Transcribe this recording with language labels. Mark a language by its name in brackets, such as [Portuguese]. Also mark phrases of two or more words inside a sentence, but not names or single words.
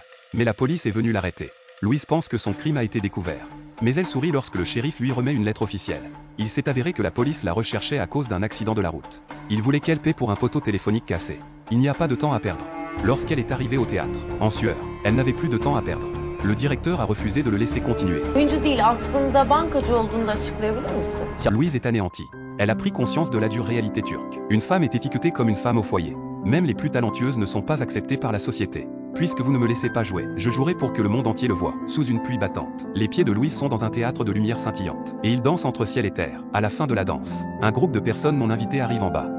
[French] Mais la police est venue l'arrêter. Louise pense que son crime a été découvert. Mais elle sourit lorsque le shérif lui remet une lettre officielle. Il s'est avéré que la police la recherchait à cause d'un accident de la route. Il voulait qu'elle paie pour un poteau téléphonique cassé. Il n'y a pas de temps à perdre. Lorsqu'elle est arrivée au théâtre, en sueur, elle n'avait plus de temps à perdre. Le directeur a refusé de le laisser continuer. [Turkish] Oyuncu değil, aslında bankacı olduğunu da açıklayabilir misin? [French] Louise est anéantie. Elle a pris conscience de la dure réalité turque. Une femme est étiquetée comme une femme au foyer. Même les plus talentueuses ne sont pas acceptées par la société. Puisque vous ne me laissez pas jouer, je jouerai pour que le monde entier le voie, sous une pluie battante. Les pieds de Louise sont dans un théâtre de lumière scintillante. Et ils dansent entre ciel et terre. À la fin de la danse, un groupe de personnes non invitées arrive en bas.